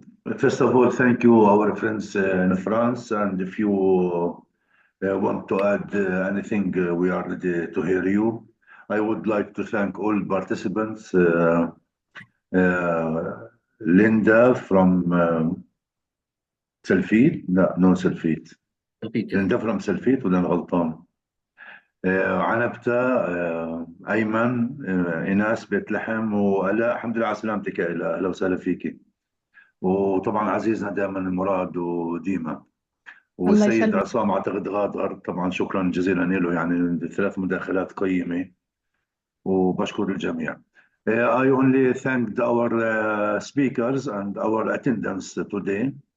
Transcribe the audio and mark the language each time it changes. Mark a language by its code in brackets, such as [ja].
[en] First of all, thank you our friends in France, and if you want to add anything, we are ready to hear you. I would like to thank all participants, Linda from سلفيت، لا no سلفيت، Linda from سلفيت [ar] ولا أنا غلطان؟ [en] عنبتة، أيمن، إيناس بيت لحم، وآلاء. [ar] الحمد لله على سلامتك يا آلاء، أهلا وسهلا فيكي. وطبعا عزيزنا دائما مراد وديما، والسيد عصام اعتقد غادر، طبعا شكرا جزيلا له، يعني 3 مداخلات قيمة، وبشكر الجميع. [en] I only thanked our speakers and our attendants today.